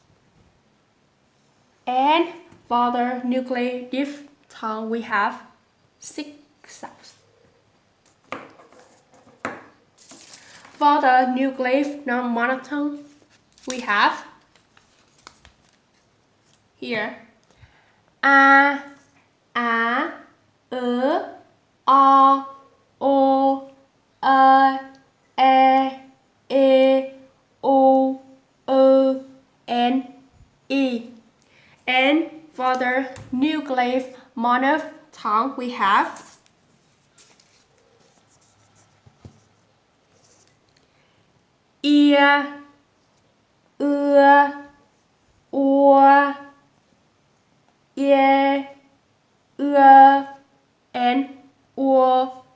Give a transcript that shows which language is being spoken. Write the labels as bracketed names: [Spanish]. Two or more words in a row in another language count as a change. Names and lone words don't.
[English] And for the nuclear diphthong, we have 6 sounds. For the nuclear non-monotone, we have here a, o, e, o, and e. And for the nuclear monophthong, we have ear, or, yeah, and or.